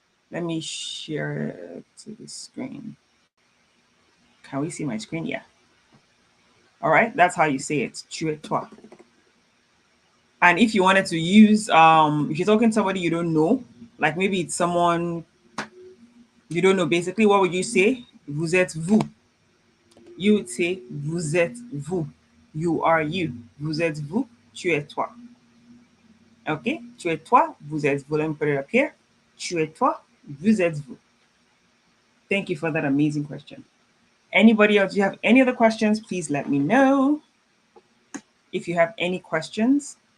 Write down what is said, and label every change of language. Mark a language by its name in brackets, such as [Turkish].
[English] Let me share it to the screen. Can we see my screen? Yeah. All right, that's how you say it. [French] Tu es toi. [English] And if you wanted to use, if you're talking to somebody you don't know, like maybe it's someone you don't know, basically, what would you say? [French] Vous êtes vous. [English] You would say [French] vous êtes vous. [English] You are you. [French] Vous êtes vous. Tu es toi. Okay? Tu es toi. Vous êtes vous. [English] Let me put it up here. [French] Tu es toi. Vous êtes vous. [English] Thank you for that amazing question. Anybody else? Do you have any other questions? Please let me know. If you have any questions.